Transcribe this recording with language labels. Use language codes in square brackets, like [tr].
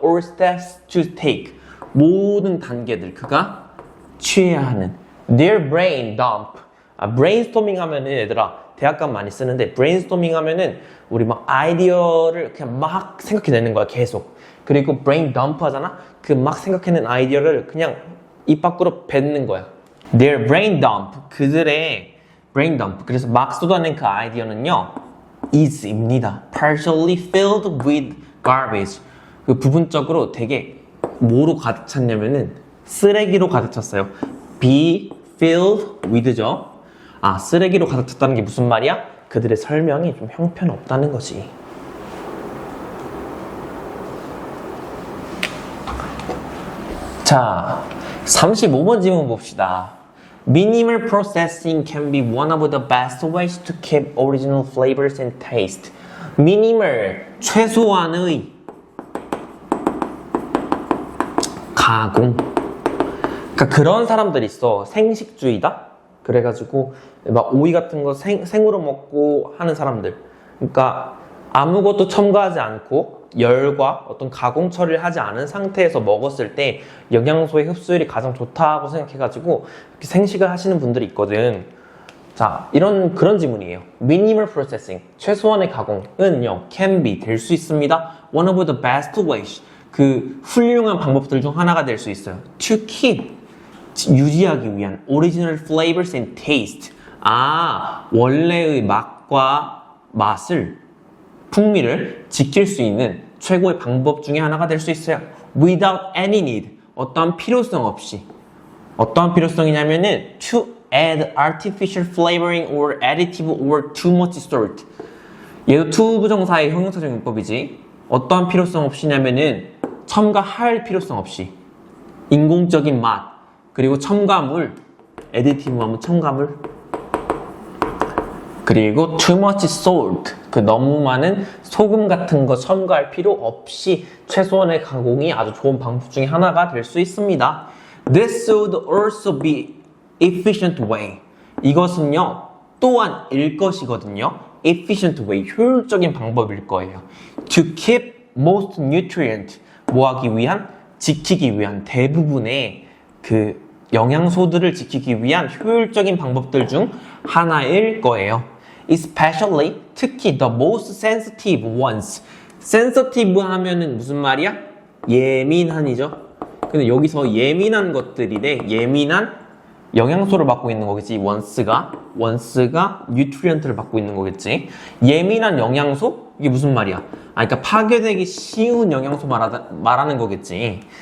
[en] all steps to take, [ko] 모든 단계들 그가 취해야 하는. [en] their brain dump. [ko] brainstorming 하면은 얘들아, 대학감 많이 쓰는데 brainstorming 하면은 우리 막 아이디어를 그냥 막 생각해내는 거야, 계속. 그리고 brain dump 하잖아? 그 막 생각해낸 아이디어를 그냥 입 밖으로 뱉는 거야. [en] their brain dump, [ko] 그들의 [en] brain dump. [ko] 그래서 막 쏟아낸 그 아이디어는요, is입니다. [en] partially filled with garbage. [ko] 그 부분적으로 되게 뭐로 가득 찼냐면은 쓰레기로 가득 찼어요. [en] be filled with죠. [ko] 쓰레기로 가득 찼다는 게 무슨 말이야? 그들의 설명이 좀 형편없다는 거지. 자, 35번 질문 봅시다. [en] Minimal processing can be one of the best ways to keep original flavors and taste. [ko] Minimal, 최소한의 가공. 그러니까 그런 사람들이 있어. 생식주의다? 그래가지고 막 오이 같은 거 생으로 먹고 하는 사람들. 그러니까 아무것도 첨가하지 않고 열과 어떤 가공 처리를 하지 않은 상태에서 먹었을 때 영양소의 흡수율이 가장 좋다고 생각해가지고 이렇게 생식을 하시는 분들이 있거든. 자, 그런 질문이에요. [en] Minimal processing, [ko] 최소한의 가공은요, [en] can be, [ko] 될 수 있습니다. [en] One of the best ways, [ko] 그 훌륭한 방법들 중 하나가 될 수 있어요. [en] To keep, [ko] 유지하기 위한 [en] original flavors and taste. [ko] 원래의 맛과 맛을, 풍미를 지킬 수 있는 최고의 방법 중에 하나가 될 수 있어요. [en] Without any need, [ko] 어떠한 필요성 없이. 어떠한 필요성이냐면은 to [en] add artificial flavoring or additive or too much salt. [ko] 얘도 to 부정사의 형용사적 용법이지. 어떠한 필요성 없이냐면은 첨가할 필요성 없이 인공적인 맛 그리고 첨가물 additive 하면 첨가물 그리고 [en] too much salt [ko] 그 너무 많은 소금 같은 거 첨가할 필요 없이 최소한의 가공이 아주 좋은 방법 중에 하나가 될 수 있습니다. [en] This would also be efficient way. [ko] 이것은요 또한 일 것이거든요. [en] efficient way [ko] 효율적인 방법일 거예요. [en] To keep most nutrient [ko] 뭐하기 위한 지키기 위한 대부분의 그 영양소들을 지키기 위한 효율적인 방법들 중 하나일 거예요. [en] Especially [ko] 특히 [en] the most sensitive ones. [ko] sensitive 하면은 무슨 말이야? 예민한이죠. 근데 여기서 예민한 것들이래. 예민한 영양소를 받고 있는 거겠지. once가 nutrient를 받고 있는 거겠지. 예민한 영양소? 이게 무슨 말이야? 그러니까 파괴되기 쉬운 영양소 말하는 거겠지.